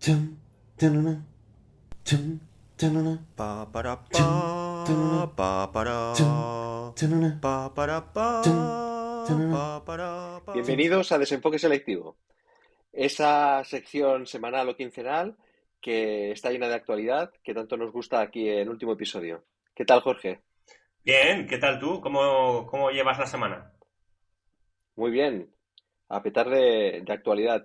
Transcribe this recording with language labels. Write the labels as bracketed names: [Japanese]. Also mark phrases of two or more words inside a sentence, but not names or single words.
[Spanish] Chum, tanana, chum, tanana, Pa para chum, tanana, pa para chum, tanana, chum, tanana, pa. chum. Bienvenidos a Desenfoque Selectivo, esa sección semanal o quincenal que está llena de actualidad, que tanto nos gusta aquí en el último episodio. ¿Qué tal, Jorge? Bien, ¿qué tal tú? ¿Cómo llevas la semana? Muy bien, a petar de actualidad